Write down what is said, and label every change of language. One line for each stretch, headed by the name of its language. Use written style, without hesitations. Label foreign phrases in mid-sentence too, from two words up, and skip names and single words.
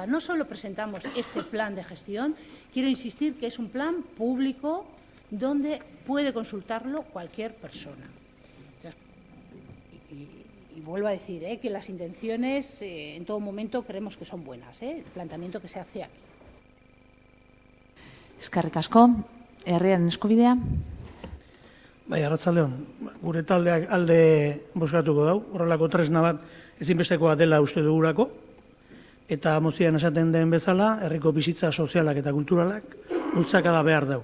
Spanish: No solo presentamos este plan de gestión, quiero insistir que es un plan público donde puede consultarlo cualquier persona. Y vuelvo a decir que las intenciones en todo momento creemos que son buenas, el planteamiento que se hace aquí.
Basque: Eskerrik asko, herriaren eskubidea. Bai, arratsaldeon, gure taldeak alde bozkatuko dau, horrelako tresna bat ezinbestekoa dela uste dugulako, eta mozioan esaten den bezala, herriko bizitza sozialak eta kulturalak bultzakada behar dau.